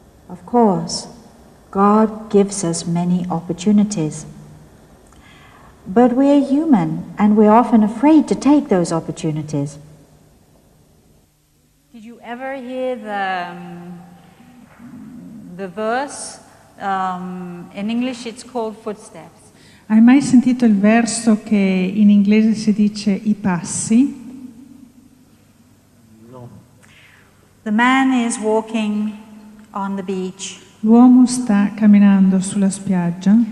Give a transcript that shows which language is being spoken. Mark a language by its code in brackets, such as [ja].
[en] Of course, God gives us many opportunities, but we're human and we're often afraid to take those opportunities. Did you ever hear the verse? In English it's called footsteps. [it] Hai mai sentito il verso che in inglese si dice i passi? [en] No. The man is walking on the beach [it] L'uomo sta camminando sulla spiaggia